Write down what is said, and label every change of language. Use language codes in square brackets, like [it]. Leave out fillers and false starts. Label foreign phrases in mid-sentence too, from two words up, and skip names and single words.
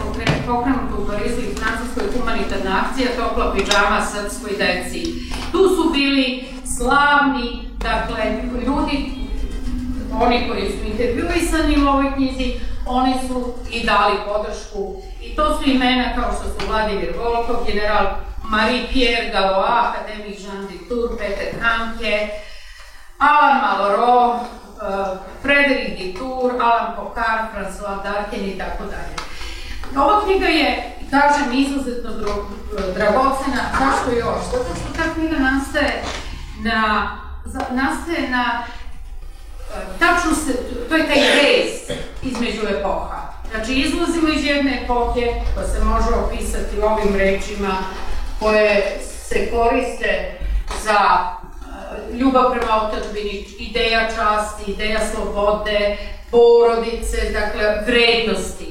[sr] pokrenuta u Parizu i Francuskoj humanitarna akcija Topla pidžama srpskoj deci. Tu su bili slavni, dakle, ljudi, oni koji su intervjuisani u ovoj knjizi, oni su i dali podršku. I to su imena kao što su Vladimir Volkov, general Marie-Pierre Gallois, akademik Jean Dutour, Peter Handke, Alain Malraux, Frédéric Dutour, Alain Pocard, François Darken i tako dalje. Ova knjiga je, kažem, izuzetno dragocena. Zašto još? Zato što ta knjiga nastaje na tačno se, to je taj rez između epoha. Znači, izlazimo iz jedne epohe koja se može opisati ovim rečima koje se koriste za ljubav prema otadžbini, ideja časti, ideja slobode, porodice, dakle, vrednosti.